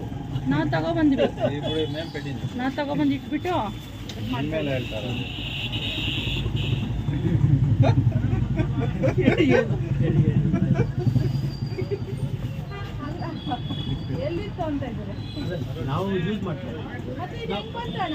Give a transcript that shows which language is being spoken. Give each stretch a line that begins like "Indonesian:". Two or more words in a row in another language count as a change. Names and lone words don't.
Kannada: ನಾ ತಗೊಬಂದ್ವಿ,
Telugu: ఇప్పుడు మేము పెట్టింది
Kannada: ನಾ ತಗೊಬಂದು ಇಟ್ಬಿಟ್ಟು ಮೇಲೆ ಹೇಳ್ತಾರೆ ಎಲ್ಲಿತ್ತು ಅಂತ ಇದ್ದಾರೆ. ನಾವು ಯೂಸ್ ಮಾಡ್ತೇವೆ. ಮತ್ತೆ ಇದು ಹೆಂಗ್ ಬಂತಣ್ಣ?